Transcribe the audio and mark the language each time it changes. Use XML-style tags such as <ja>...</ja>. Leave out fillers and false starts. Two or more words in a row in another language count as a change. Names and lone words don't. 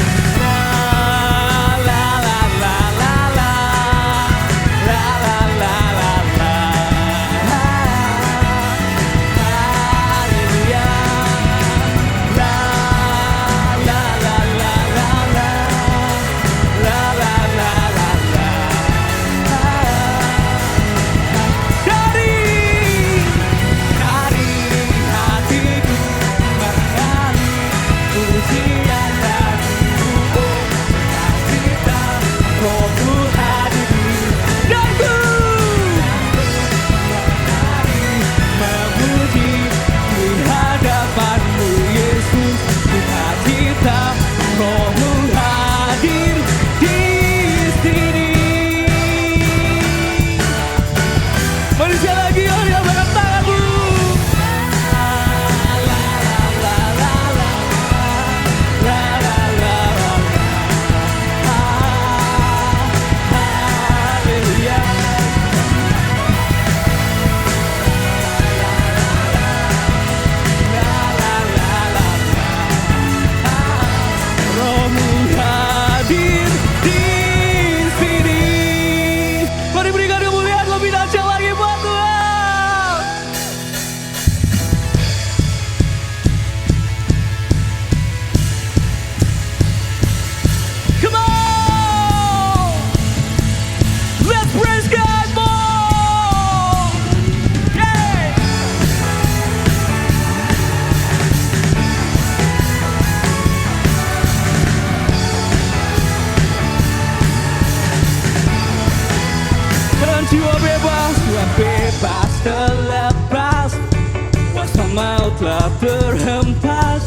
<id>La la la la la la la la la la. Haleluya. La la la la la la. La la la la la. Dari hatiku mengalir pujian bagimu, oh cita-cita rohmu hadir di sini, dan ku menari memuji di hadapanmu Yesus. Cita-cita rohmu hadir di sini. Mari sekali lagi, mari angkat tanganmu. La la la la la la la la la. Haleluya. La la la la la. Rohmu hadir di sini. Mari berikan kemuliaan lebih dahsyat lagi buat Tuhan.</id> <en>Come on! Let's praise God more! Yeah!</en> <id>Dan jiwa bebas terlepas, kuasa maut telah terhempas.</id>